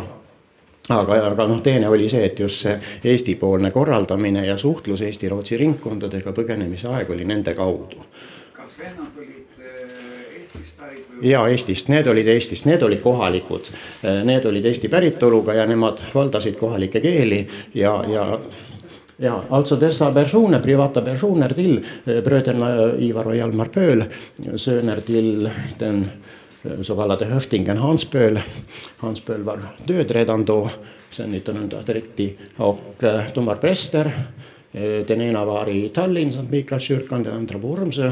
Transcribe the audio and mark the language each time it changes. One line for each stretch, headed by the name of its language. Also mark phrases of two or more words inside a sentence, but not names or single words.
Estonian: Aga teine oli see, et just see Eesti-poolne korraldamine ja suhtlus Eesti-Rootsi ringkondadega põgenemise aeg oli nende kaudu. Kas vennad olid Eestist pärit? Ja Eestist, need olid kohalikud. Need olid Eesti päritoluga ja nemad valdasid kohalikke keeli ja
Swedish: alltså dessa personer, privata personer till bröderna Ivar och Hjalmar Pööl, söner till den så kallade höftingen Hans Pööl. Hans Pööl var död redan då, sen 1930, och de var präster. Den ena var i Tallinn, Sankt Mikaelskyrkan, den andra på Urmsö.